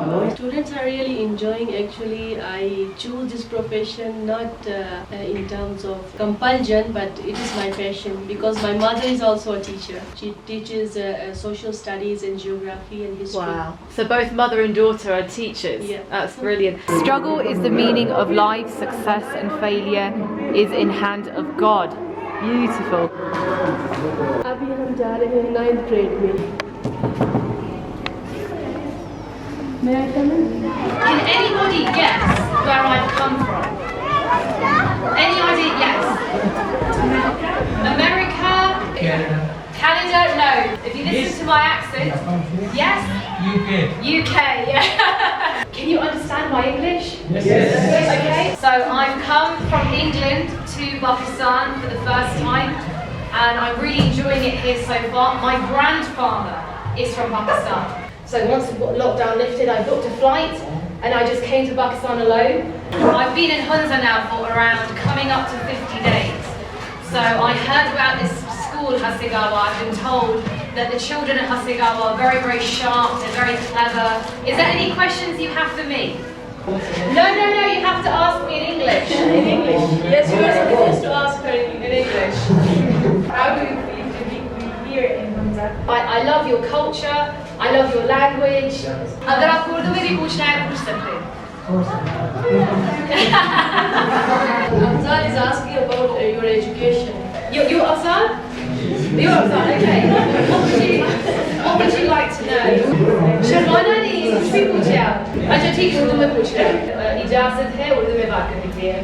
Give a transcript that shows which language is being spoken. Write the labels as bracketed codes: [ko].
[en] Students are really enjoying. Actually, I choose this profession not in terms of compulsion, but it is my passion because my mother is also a teacher. She teaches social studies and geography and history. Wow. So both mother and daughter are teachers. Yeah. That's brilliant. Struggle is the meaning of life. Success and failure is in hand of God. Beautiful. [hi] अभी हम जा रहे हैं 9th grade में. [en] May I come in? Can anybody guess where I've come from? Any idea? Yes. America? Canada? No. If you listen to my accent, yes? UK, yeah. Can you understand my English? Yes. Okay. So I've come from England to Pakistan for the first time and I'm really enjoying it here so far. My grandfather is from Pakistan. So once lockdown lifted, I booked a flight and I just came to Pakistan alone. I've been in Hunza now for around coming up to 50 days. So I heard about this school, Hasegawa. I've been told that the children at Hasegawa are very sharp, they're very clever. Is there any questions you have for me? No, you have to ask me in English. In English? Yes, you are supposed to ask her in English. How do you feel to be here in Hunza? I love your culture, I love your language. [hi] अगर आपको उर्दू में भी पूछना है पूछ सकते हैं. [en] Afzal is asking about your education. You Afzal? You're Afzal, okay. What would you like to know? [hi] शर्माना नहीं, कुछ भी पूछे आप. अच्छा ठीक है, उर्दू में पूछ रहे हैं. इजाज़त है उर्दू में बात करने के लिए.